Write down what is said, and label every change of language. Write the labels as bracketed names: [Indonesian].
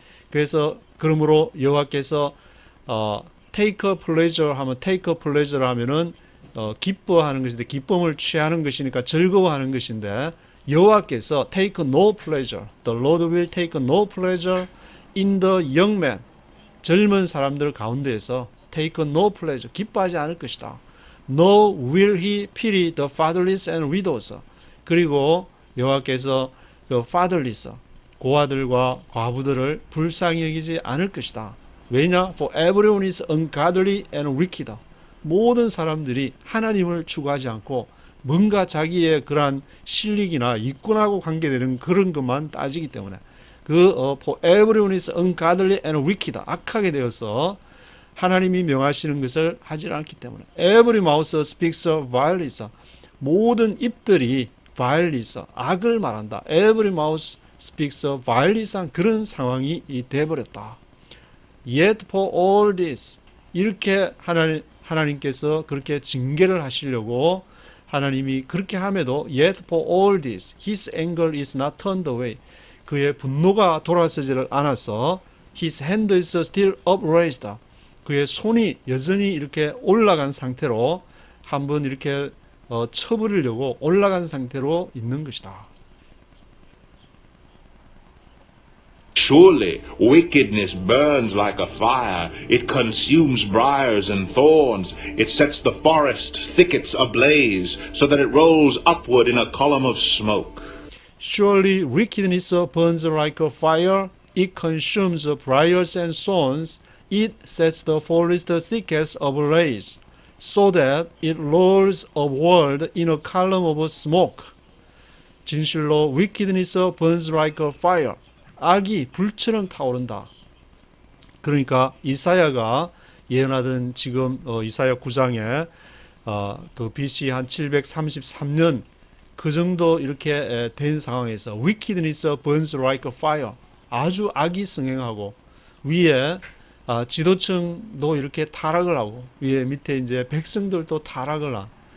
[Korean] 그래서 그러므로 여호와께서 [English] take pleasure [Korean] 하면 take pleasure 하면은 기뻐하는 것인데, 기쁨을 취하는 것이니까 즐거워하는 것인데, 여호와께서 [English] take no pleasure, the Lord will take no pleasure in the young man, [Korean] 젊은 사람들 가운데에서 take no pleasure, 기뻐하지 않을 것이다. [English] No will he pity the fatherless and widows. [Korean] 그리고 여호와께서 그 fatherless, 고아들과 과부들을 불쌍히 여기지 않을 것이다. 왜냐? [English] For everyone is ungodly and wicked. [Korean] 모든 사람들이 하나님을 추구하지 않고 뭔가 자기의 그러한 실력이나 이권하고 관계되는 그런 것만 따지기 때문에 [English] for everyone is ungodly and wicked, [Korean] 악하게 되어서 하나님이 명하시는 것을 하지 않기 때문에 [English] every mouth speaks violence, [Korean] 모든 입들이 violence, 악을 말한다. [English] every mouth speaks violence, [Korean] 그런 상황이 되어버렸다. [English] Yet for all this, [Korean] 이렇게 하나님께서 그렇게 징계를 하시려고 하나님이 그렇게 함에도 [English] yet for all this his anger is not turned away, [Korean] 그의 분노가 돌아서지를 않아서 [English] his hand is still upraised, [Korean] 그의 손이 여전히 이렇게 올라간 상태로 한번 이렇게 쳐버리려고 올라간 상태로 있는 것이다. [English] Surely wickedness burns like a fire. It consumes briars and thorns. It sets the forest thickets ablaze, so that it rolls upward in a column of smoke. Surely wickedness burns like a fire. It consumes briars and thorns. It sets the forest thickets ablaze, so that it rolls upward in a column of smoke. [Korean] 진실로 [English] wickedness burns like a fire. [Korean] 악이 불처럼 타오른다. 그러니까 이사야가 예언하던 지금 이사야 9장에 그 BC 한 733년 그 정도 이렇게 된 상황에서 [English] wickedness burns like a fire, [Korean] 아주 악이 성행하고 위에 지도층도 이렇게 타락을 하고 위에 밑에 이제 백성들도 타락을 한